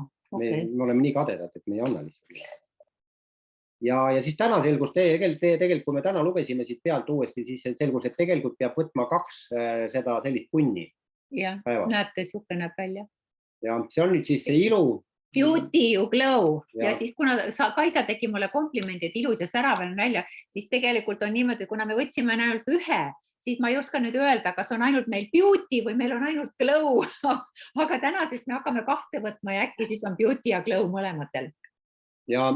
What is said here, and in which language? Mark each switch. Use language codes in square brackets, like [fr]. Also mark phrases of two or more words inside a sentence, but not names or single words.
[et] Me oleme nii kadedad, et me ei anna lihtsalt. Ja siis täna selgus, tegelikult kui me täna lugesime siit pealt uuesti, siis selgus, et tegelikult peab võtma 2 seda sellist punni. Ja, näete, suhke näeb välja. Ja see on nüüd siis see ilu. [en] Beauty you glow. [et] Ja siis kuna Kaisa tegi mulle komplimendi, et ilus ja särav on välja, siis tegelikult on niimoodi, kuna me võtsime ainult ühe, siis ma ei oska nüüd öelda, kas on ainult meil beauty või meil on ainult glow. Aga tänasest me hakkame 2 võtma ja äkki siis on beauty ja glow mõlematel. Ja